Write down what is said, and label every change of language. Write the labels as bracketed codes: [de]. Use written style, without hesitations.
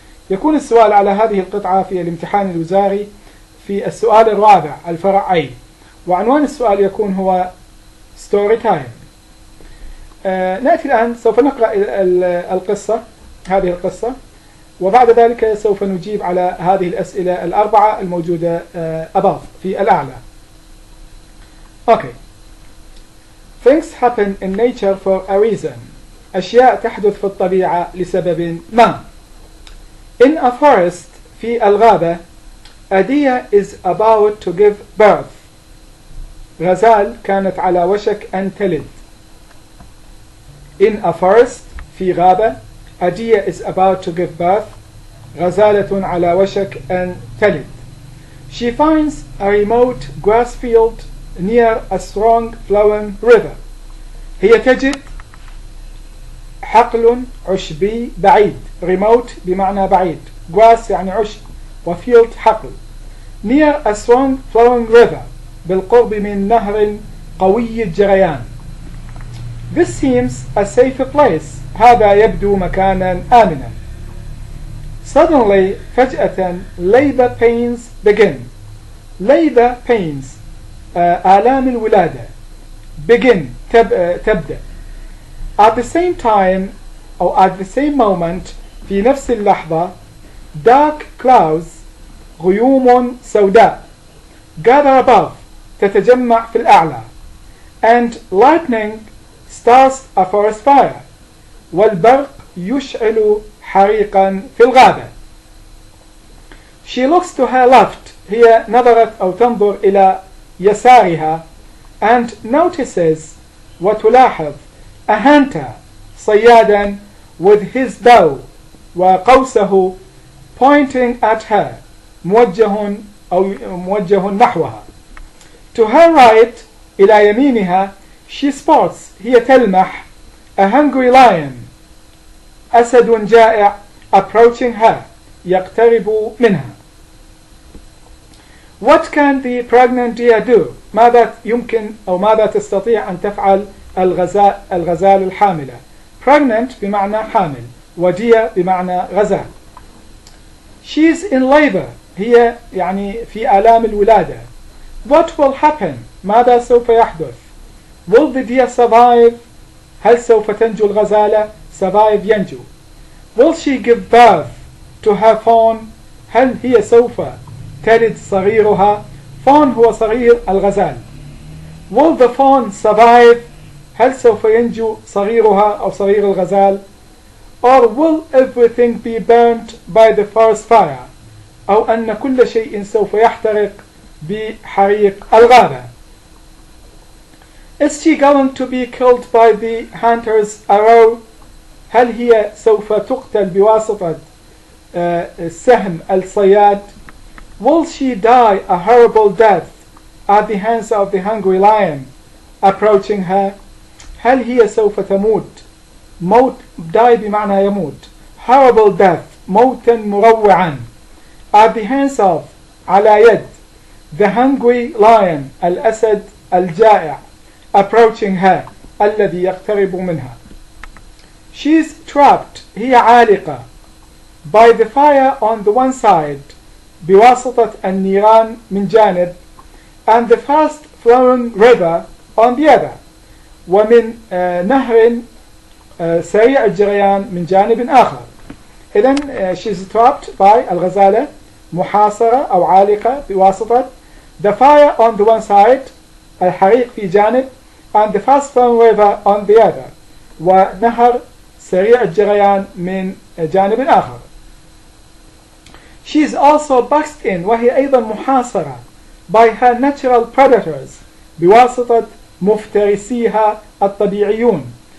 [ar] يكون السؤال على هذه القطعة في الامتحان الوزاري في السؤال الرابع الفرع أي، وعنوان السؤال يكون هو [en] Story Time. [ar] نأتي الآن سوف نقرأ القصة، هذه القصة، وبعد ذلك سوف نجيب على هذه الأسئلة الأربعة الموجودة above في الأعلى. [en] Okay. Things happen in nature for a reason. [ar] أشياء تحدث في الطبيعة لسبب ما. [en] In a forest، [ar] في الغابة، [en] a deer is about to give birth. [ar] غزال كانت على وشك أن تلد. [en] In a forest، [ar] في غابة، [en] a deer is about to give birth. [ar] غزالة على وشك أن تلد. [en] She finds a remote grass field near a strong flowing river. [ar] هي تجد حقل عشبي بعيد. remote بمعنى بعيد. grass يعني عشب، وfield حقل. [en] near a strong flowing river، [ar] بالقرب من نهر قوي الجريان. [en] This seems a safe place. [ar] هذا يبدو مكانا آمنا. [en] Suddenly، [ar] فجأة، [en] labor pains begin. [ar] labor pains آلام الولادة. begin تبدأ. [en] At the same time أو at the same moment، [ar] في نفس اللحظة، [en] dark clouds [ar] غيوم سوداء [en] gather above [ar] تتجمع في الأعلى. [en] and lightning starts a forest fire، [ar] والبرق يشعل حريقا في الغابة. [en] She looks to her left، [ar] هي نظرت أو تنظر إلى يسارها، [en] and notices [ar] وتلاحظ [en] a hunter [ar] صيادا [en] with his bow [ar] وقوسه [en] pointing at her [ar] موجه نحوها. [en] To her right، [ar] إلى يمينها، [en] she spots [ar] هي تلمح [en] a hungry lion [ar] أسد جائع [en] approaching her [ar] يقترب منها. [en] What can the pregnant deer do؟ [ar] ماذا يمكن أو ماذا تستطيع أن تفعل الغزال الحاملة؟ pregnant بمعنى حامل، وdeer بمعنى غزال. [en] She's in labor، [ar] هي يعني في آلام الولادة. [en] What will happen؟ [ar] ماذا سوف يحدث؟ [en] Will the deer survive؟ [ar] هل سوف تنجو الغزالة؟ survive ينجو. [en] Will she give birth to her fawn؟ [ar] هل هي سوف تلد صغيرها؟ fawn هو صغير الغزال. [en] Will the fawn survive؟ [ar] هل سوف ينجو صغيرها أو صغير الغزال؟ [en] Or will everything be burnt by the forest fire؟ [ar] أو أن كل شيء سوف يحترق بحريق الغابة. [en] Is she going to be killed by the hunter's arrow؟ [ar] هل هي سوف تقتل بواسطة سهم الصياد؟ [en] Will she die a horrible death at the hands of the hungry lion approaching her؟ [ar] هل هي سوف تموت موت [en] die [ar] بمعنى يموت [en] horrible death [ar] موتا مروعا [en] at the hands of [ar] على يد [en] the hungry lion [ar] الأسد الجائع [en] approaching her [ar] الذي يقترب منها. [en] She's trapped [ar] هي عالقة [en] by the fire on the one side [ar] بواسطة النيران من جانب [en] and the fast flowing river on the other [ar] ومن نهر سريع الجريان من جانب آخر. [en] إذن she's trapped by [ar] الغزالة محاصرة أو عالقة بواسطة [en] the fire on the one side [ar] الحريق في جانب [en] and the fast flowing river on the other. [ar] ونهر سريع الجريان من جانب آخر. [en] She is also boxed in [ar] وهي أيضا محاصرة [en] by her natural predators [ar] بواسطة مفترسيها الطبيعيون.